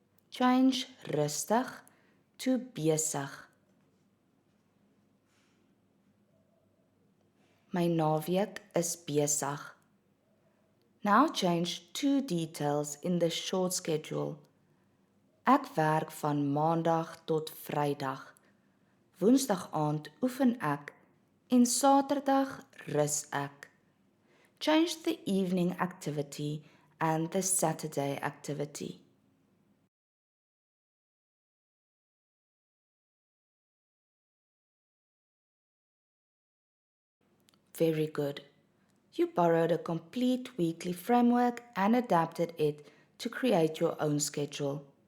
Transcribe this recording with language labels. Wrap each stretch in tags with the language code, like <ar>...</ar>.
<en>Change rustig to besig.</en> <af>My naweek is besig.</af> <en>Now change two details in the short schedule.</en> <af>Ek werk van Maandag tot Vrydag. Woensdag aand oefen ek en Saterdag rus ek.</af> <en>Change the evening activity and the Saturday activity. Very good. You borrowed a complete weekly framework and adapted it to create your own schedule.</en>